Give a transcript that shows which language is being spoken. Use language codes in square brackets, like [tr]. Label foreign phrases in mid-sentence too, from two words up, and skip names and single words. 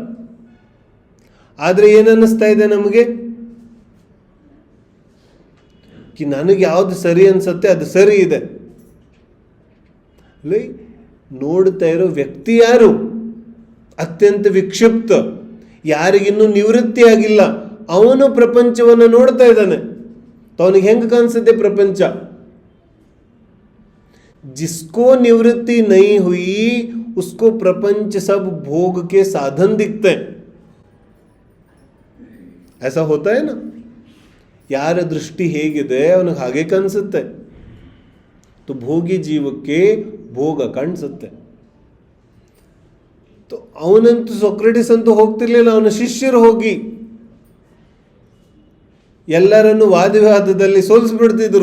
[kn] ಆದರೆ ಏನನ್ನಿಸ್ತಾ ಇದೆ ನಮಗೆ ಕಿ ನನಗೆ ಯಾವುದು ಸರಿ ಅನ್ಸುತ್ತೆ ಅದು ಸರಿ ಇದೆ. ಅಲ್ಲಿ ನೋಡ್ತಾ ಇರೋ ವ್ಯಕ್ತಿ ಯಾರು? ಅತ್ಯಂತ ವಿಕ್ಷಿಪ್ತ, ಯಾರಿಗಿನ್ನೂ ನಿವೃತ್ತಿ ಆಗಿಲ್ಲ, ಅವನು ಪ್ರಪಂಚವನ್ನು ನೋಡ್ತಾ ಇದ್ದಾನೆ. ಅವನಿಗೆ ಹೆಂಗೆ ಕಾಣಿಸುತ್ತೆ ಪ್ರಪಂಚ? [hi] जिसको निवृत्ति नहीं हुई उसको प्रपंच सब भोग के साधन दिखते हैं. ऐसा होता है ना? [kn] ಯಾರ ದೃಷ್ಟಿ ಹೇಗಿದೆ ಅವನಿಗೆ ಹಾಗೆ ಕಾಣಿಸುತ್ತೆ. तो ಭೋಗಿ ಜೀವಕ್ಕೆ ಭೋಗ ಕಾಣಿಸುತ್ತೆ. तो ಅವನಂತೂ ಸೊಕ್ರೆಟಿಸ್ ಅಂತೂ ಹೋಗ್ತಿರ್ಲಿಲ್ಲ, ಅವನ ಶಿಷ್ಯರು ಹೋಗಿ ಎಲ್ಲರನ್ನು ವಾದಿವಾದದಲ್ಲಿ ಸೋಲಿಸ್ಬಿಡ್ತಿದ್ರು.